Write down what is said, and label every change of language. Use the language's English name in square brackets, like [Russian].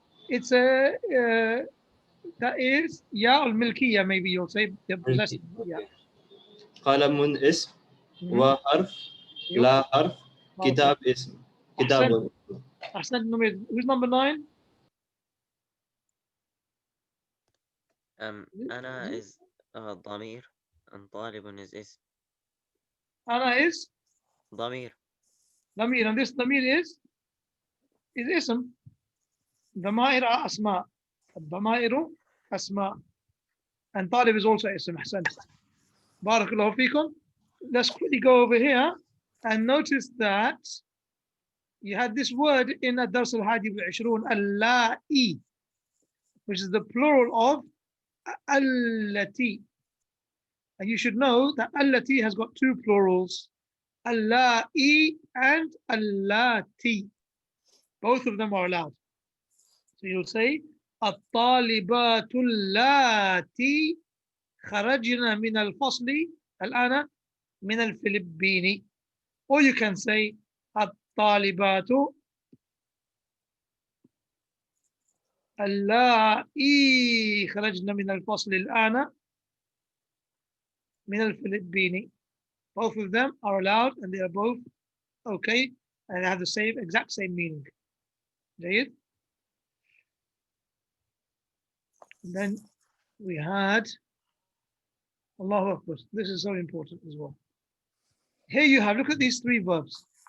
[English] It's a that is [Arabic] يا الملكية, [English] maybe you'll say the possessive. Yeah. [Arabic] قلم اسم وحرف لا حرف كتاب اسم. كتاب. أحسنت. [English] Who's number 9? [Arabic] أنا [English] is [Arabic] ضمير [English] and [Arabic] طالب is اسم. أنا [English] is [Arabic] ضمير. [English] Damir, and this damir is ism. [Arabic] Damair [English] are [Arabic] asma. Damairu asma. [English] And talib is also ism. Ahsan. Barakallahu feekum. Let's quickly go over here and notice that you had this word in Ad-Dars al-Hadi wal-Ishrun, al-la'i, which is the plural of allati. And you should know that allati has got two plurals, al-la'i and allati. Both of them are allowed. So you'll say, [Arabic] الطالبات اللاتي خرجنا من الفصل الآن من الفلبين. Or you can say, الطالبات اللائي خرجنا من الفصل الآن من الفلبين. [English] Both of them are allowed and they are both okay and they have the same exact same meaning. [Arabic] جيد. [English] And then we had Allahu Akbar. This is so important as well. Here you have, look at these three verbs.